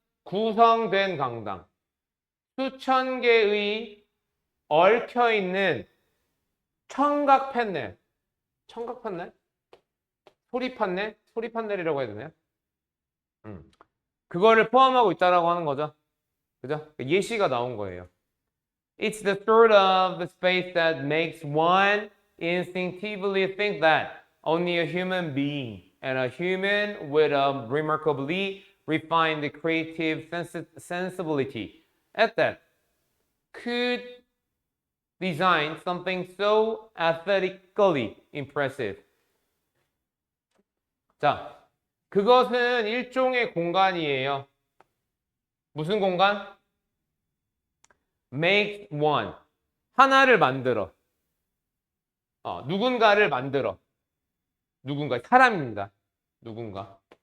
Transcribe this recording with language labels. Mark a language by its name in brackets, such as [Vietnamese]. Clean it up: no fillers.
[Korean] 구성된 강당. 수천 개의 얽혀있는 청각 판넬. 청각 판넬? 소리 판넬? 소리 판넬이라고 해야 되나요? 그거를 포함하고 있다라고 하는 거죠. 그죠? 예시가 나온 거예요. [English] It's the sort of the space that makes one instinctively think that only a human being and a human with a remarkably refined creative sensibility at that could design something so aesthetically impressive. [Korean] 자, 그것은 일종의 공간이에요. 무슨 공간? [English] Make one. [Korean] 하나를 만들어. 누군가를 만들어. 누군가, 사람입니다. 누군가.